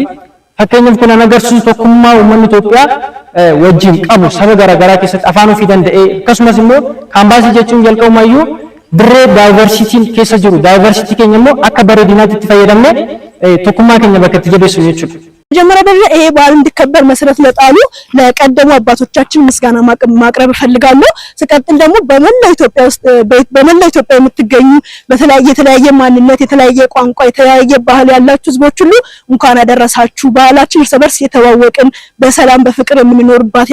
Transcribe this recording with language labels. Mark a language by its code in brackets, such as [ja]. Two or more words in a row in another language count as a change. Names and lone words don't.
[om] Fakkeenyaaf kun agarsiisu tokkummaa uummanni Itoophiyaa wajjin qabu saba garaagaraa keessatti afaan ofii danda'ee akkasumas immoo kaambaasii jechuun jalqabumayyuu dirree daayivarsiitiin keessa jiru daayivarsiitii keenya immoo akka bareedinaatti itti fayyadamnee tokkummaa keenya bakka itti jabeessinu jechuudha. [am] መጀመሪያ ደረጃ ይሄ በዓል እንዲከበር መሰረት ለጣሉ ለቀደሙ አባቶቻችን ምስጋና ማቅረብ እፈልጋለሁ። ሲቀጥል ደግሞ በመላው ኢትዮጵያ የምትገኙ የተለያየ ማንነት፣ የተለያየ ቋንቋ፣ የተለያየ ባህል ያላችሁ ህዝቦች ሁሉ እንኳን አደረሳችሁ። ባህላችን እርስ በርስ የተዋወቅን በሰላም በፍቅር የምንኖርባት